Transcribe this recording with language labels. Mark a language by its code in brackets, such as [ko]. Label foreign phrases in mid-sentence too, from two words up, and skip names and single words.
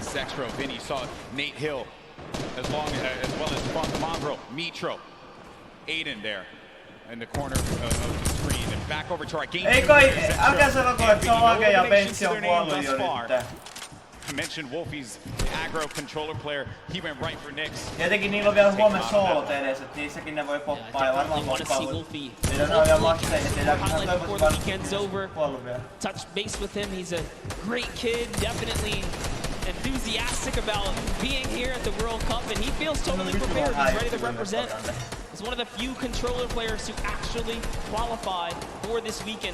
[en] Zexro, Vinny, saw Nate Hill, as well as Funk, Mongrel, Mitro, Aiden there in the corner of the screen. And back over to our game. I mentioned Wolfie's aggro controller player. He went right for Nyx. [fi] Tietenkin niillä on vielä huomenna soolot edes, että niissäkin ne voi poppaa ja varmaan poppaa. Niitä on vielä makseja, [en] weekend's over. Touch base with him. He's a great kid, definitely enthusiastic about being here at the World Cup, and he feels totally prepared. He's ready to represent. He's one of the few controller players who actually qualified for this weekend.